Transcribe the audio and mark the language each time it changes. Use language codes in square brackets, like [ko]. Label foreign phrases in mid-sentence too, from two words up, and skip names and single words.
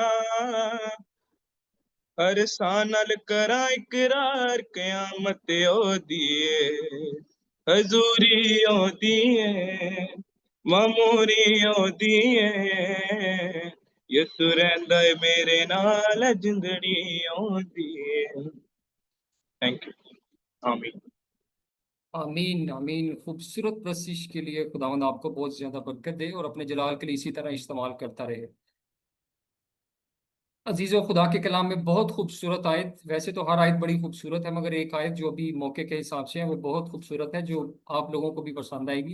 [pa] ਹਰ ਸਾਨਲ ਕਰਾ ਇਕਰਾਰ ਕਯਾਮਤ ਓਦੀ ਹੈ, ਹਜ਼ੂਰੀ ਓਦੀ ਹੈ ਮਾਮੂਰੀ ਓਦੀ ਹੈ, ਯਿਸੂ ਰਹਿੰਦਾ ਹੈ ਮੇਰੇ ਨਾਲ ਜਿੰਦੜੀ ਓਦੀ ਹੈ। [en] Thank you. आमीन। [ur] آمین آمین. خوبصورت پرستش کے لیے خداوند آپ کو بہت زیادہ برکت دے اور اپنے جلال کے لیے اسی طرح استعمال کرتا رہے. عزیز، خدا کے کلام میں بہت خوبصورت آیت، ویسے تو ہر آیت بڑی خوبصورت ہے، مگر ایک آیت جو ابھی موقع کے حساب سے ہے وہ بہت خوبصورت ہے، جو آپ لوگوں کو بھی پسند آئے گی.